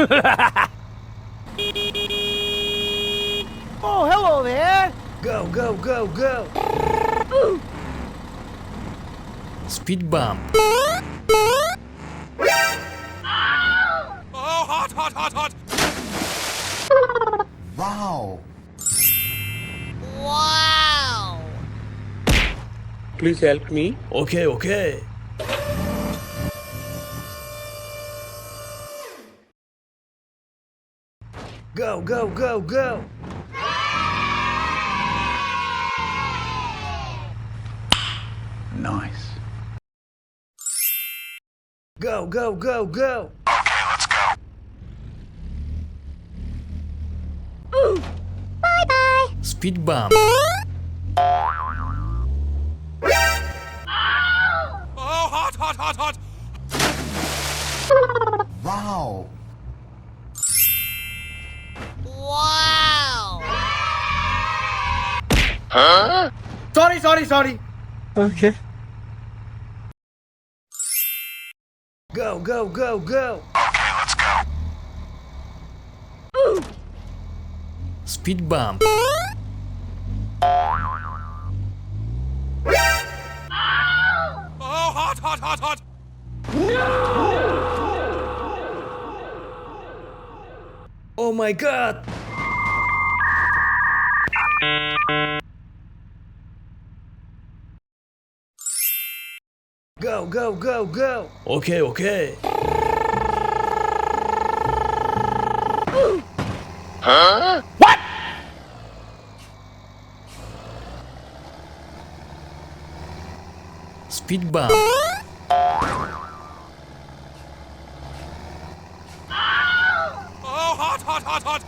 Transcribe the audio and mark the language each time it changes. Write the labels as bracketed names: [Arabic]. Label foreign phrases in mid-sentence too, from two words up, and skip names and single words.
[English] Oh, hello there. Go, go, go, go! Speed bump. Oh, hot, hot, hot, hot. Wow. Wow. Please help me. Okay, okay. Go, go, go, go! Nice. Go, go, go, go! Bye bye. Speed bump. Oh, hot, hot, hot, hot. Wow. Wow. Sorry. Okay. Go, go, go, go! Speed bump. Oh, hot, hot, hot, hot. Oh my god! Go, go, go, go! Okay, okay. What? Speed bump. Oh, hot, hot, hot, hot.